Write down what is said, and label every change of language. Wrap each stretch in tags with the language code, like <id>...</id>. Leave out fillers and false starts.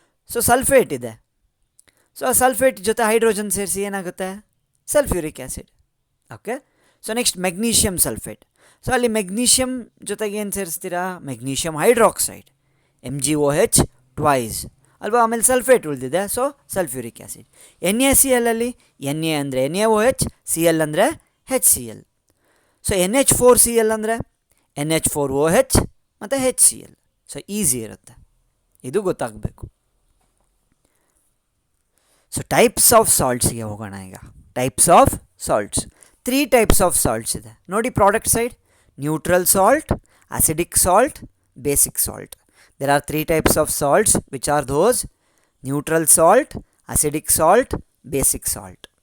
<kn>So sulphate ಇದೆ, so ಆ sulphate ಜೊತೆ ಹೈಡ್ರೋಜನ್ ಸೇರಿಸಿ ಏನಾಗುತ್ತೆ, sulphuric acid. Okay, so next magnesium sulphate. So ಅಲ್ಲಿ ಮೆಗ್ನೀಷಿಯಮ್ ಜೊತೆಗೆ ಏನು ಸೇರಿಸ್ತೀರಾ, ಮೆಗ್ನೀಷಿಯಮ್ ಹೈಡ್ರಾಕ್ಸೈಡ್, MgOH ಟ್ವೈಸ್ ಅಲ್ವಾ. ಆಮೇಲೆ ಸಲ್ಫೇಟ್ ಉಳಿದಿದೆ, ಸೊ ಸಲ್ಫ್ಯೂರಿಕ್ ಆ್ಯಸಿಡ್. NaCl ಅಲ್ಲಿ Na ಅಂದರೆ NaOH, Cl ಅಂದರೆ HCl. ಸೊ NH4Cl ಅಂದರೆ NH4OH ಮತ್ತು HCl. ಸೊ ಈಸಿ ಇರುತ್ತೆ, ಇದು ಗೊತ್ತಾಗಬೇಕು. ಸೊ ಟೈಪ್ಸ್ ಆಫ್ ಸಾಲ್ಟ್ಸ್ಗೆ ಹೋಗೋಣ ಈಗ. Types of salts, 3 types of salts ಇದೆ ನೋಡಿ. Product side, neutral salt, acidic salt, basic salt.</kn> <en>There are 3 types of salts, which are those: neutral salt, acidic salt, basic salt.</en>